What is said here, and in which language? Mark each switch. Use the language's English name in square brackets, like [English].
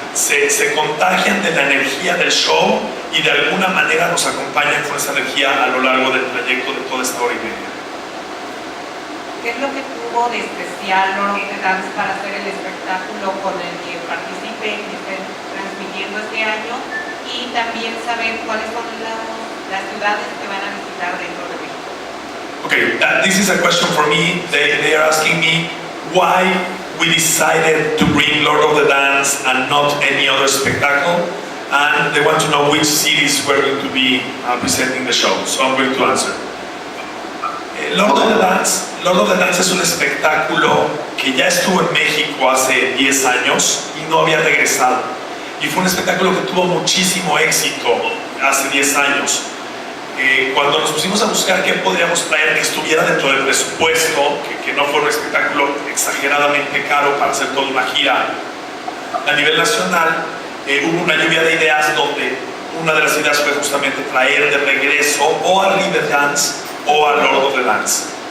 [Spanish] Se contagian de la energía del show y de alguna manera nos acompañan con esa energía a lo largo del trayecto de toda esta hora y media. ¿Qué es lo que tuvo de especial Lord of the Dance para hacer el espectáculo con el que participen y estén transmitiendo este año? y también saber cuáles son las ciudades que van a visitar dentro de México. [English] Okay, this is a question for me. They are asking me why we decided to bring Lord of the Dance and not any other spectacle, and they want to know which cities we're going to be presenting the show, so I'm going to answer. [Spanish] Lord of the Dance es un espectáculo que ya estuvo en México hace 10 años y no había regresado. Y fue un espectáculo que tuvo muchísimo éxito hace 10 años. Cuando nos pusimos a buscar qué podríamos traer que estuviera dentro del presupuesto, que no fuera un espectáculo exageradamente caro para hacer toda una gira a nivel nacional, hubo una lluvia de ideas donde una de las ideas fue justamente traer de regreso o a River Dance o a Lord of the Dance.